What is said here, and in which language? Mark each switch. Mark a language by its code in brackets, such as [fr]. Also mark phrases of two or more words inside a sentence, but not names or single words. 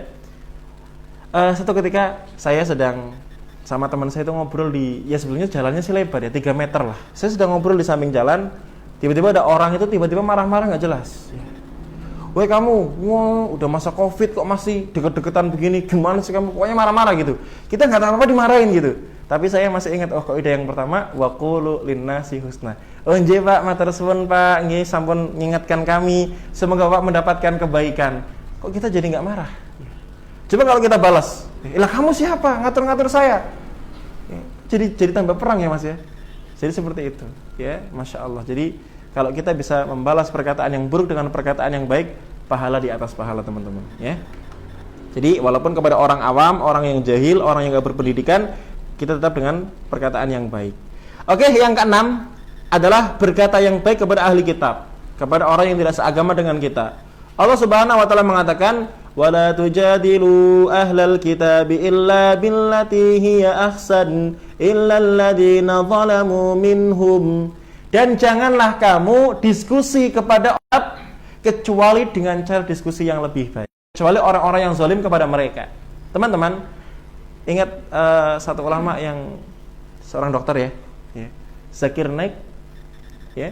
[id] Satu ketika saya sedang sama teman saya itu ngobrol ya sebelumnya jalannya sih lebar ya, 3 meter lah. Saya sedang ngobrol di samping jalan, tiba-tiba ada orang itu tiba-tiba marah-marah nggak jelas. Ya. Woi kamu, udah masa covid kok masih deket-deketan begini, gimana sih kamu? Pokoknya marah-marah gitu. Kita nggak tahu apa dimarahin gitu. Tapi saya masih ingat, kaidah yang pertama, [ar] وقولوا للناس حسنا. [id] Nggih Pak, [jv] matur suwun [id] Pak, [jv] nggih sampun [id] ngingatkan kami, semoga Pak mendapatkan kebaikan. Kok kita jadi nggak marah? Coba kalau kita balas, lah kamu siapa? Ngatur-ngatur saya. Jadi tambah perang ya Mas ya. Jadi seperti itu, ya, [ar] ما شاء الله. [id] Jadi kalau kita bisa membalas perkataan yang buruk dengan perkataan yang baik, pahala di atas pahala teman-teman, ya. Jadi walaupun kepada orang awam, orang yang jahil, orang yang nggak berpendidikan, kita tetap dengan perkataan yang baik. Oke, yang keenam adalah berkata yang baik kepada ahli kitab, kepada orang yang tidak seagama dengan kita. [ar] الله سبحانه وتعالى [id] mengatakan, [ar] "ولا تجادلوا أهل الكتاب إلا بالتي هي أحسن إلا الذين ظلموا منهم." [id] Dan janganlah kamu diskusi kepada orang kecuali dengan cara diskusi yang lebih baik, kecuali orang-orang yang zalim kepada mereka. Teman-teman, ingat satu ulama yang seorang dokter ya, Zakir Naik, ya.